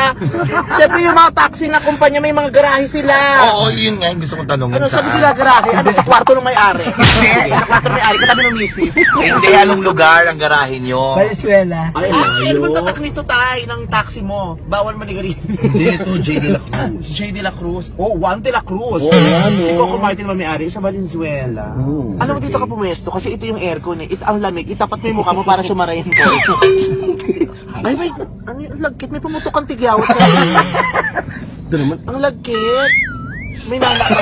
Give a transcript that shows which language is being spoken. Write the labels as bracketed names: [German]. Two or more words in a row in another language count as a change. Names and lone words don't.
[Filipino] Siyempre yung mga taxi na kumpanya, may mga garahe sila. Oo, yun nga yung gusto kong tanongin. Ano sabi nila garahe? Ano sa kwarto ng may-ari? Hindi, sa kwarto ng may-ari, katabi ng misis. Hindi, anong lugar ang garahe nyo? Valenzuela. Ay, Ano bang layo. tatak nito tayo ng taxi mo? Bawal manigarin. Hindi, ito, J. De La Cruz. J. De La Cruz. Oh, Juan De La Cruz. Oo, ano? Si Coco Martin ba may-ari sa Valenzuela. Alam mo dito ka pumesto kasi ito yung aircon eh. Ang lamig. Itapat mo yung mukha mo para sumara yung voice. Ay, may, ano yung lagkit? May pumutok kang tigyawat sa Ito naman. Ang lagkit. May nanak ka.